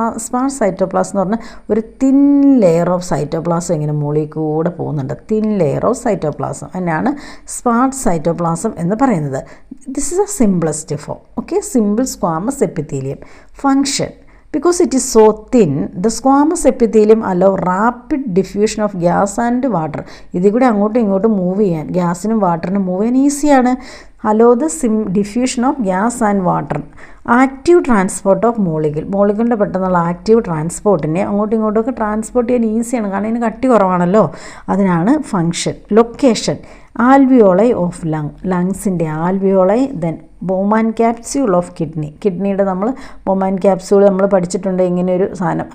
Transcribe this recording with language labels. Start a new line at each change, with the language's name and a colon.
Malayalam: Sparse cytoplasm എന്ന് പറഞ്ഞാൽ ഒരു തിൻ ലെയർ ഓഫ് സൈറ്റോപ്ലാസം ഇങ്ങനെ മുകളിൽ കൂടെ പോകുന്നുണ്ട്. തിൻ ലെയർ ഓഫ് സൈറ്റോപ്ലാസം എന്നാണ് സ്പാർസ് സൈറ്റോപ്ലാസം എന്ന് പറയുന്നത്.
English: This is a simplest form. Okay, simple squamous epithelium. Function: because it is so thin, the squamous epithelium allow rapid diffusion of gas and water.
Malayalam: ഇതിൽ കൂടെ അങ്ങോട്ടും ഇങ്ങോട്ടും move ചെയ്യാൻ, ഗ്യാസിനും വാട്ടറിനും move ചെയ്യാൻ ഈസിയാണ്.
English: allow the diffusion of gas and water.
Malayalam: Active transport of മോളിക്യൂളിൻ്റെ പെട്ടെന്നുള്ള active ട്രാൻസ്പോർട്ടിനെ അങ്ങോട്ടും ഇങ്ങോട്ടുമൊക്കെ transport ചെയ്യാൻ ഈസിയാണ്, കാരണം ഇതിന് കട്ടി കുറവാണല്ലോ. അതിനാണ് function. Location: alveoli of ലങ്സിൻ്റെ alveoli. Then Bowman capsule of കിഡ്നിയുടെ നമ്മൾ ബോമാൻ ക്യാപ്സ്യൂൾ നമ്മൾ പഠിച്ചിട്ടുണ്ട്, ഇങ്ങനെ ഒരു സാധനം.